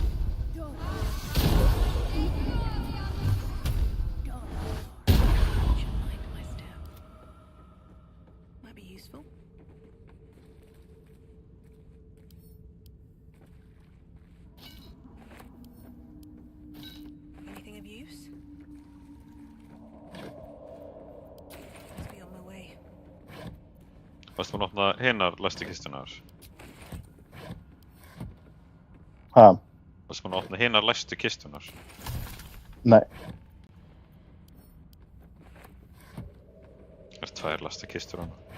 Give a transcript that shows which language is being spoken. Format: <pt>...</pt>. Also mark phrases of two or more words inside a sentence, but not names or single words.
<en>Might be useful. Anything of use? Must be on my way.</en> <is>Varstu búinn að opna hinar læstu kistunar? Ha? Varstu búinn að opna hinar læstu kistunar? Nei. Það er tvær læstu kistur hana.</is>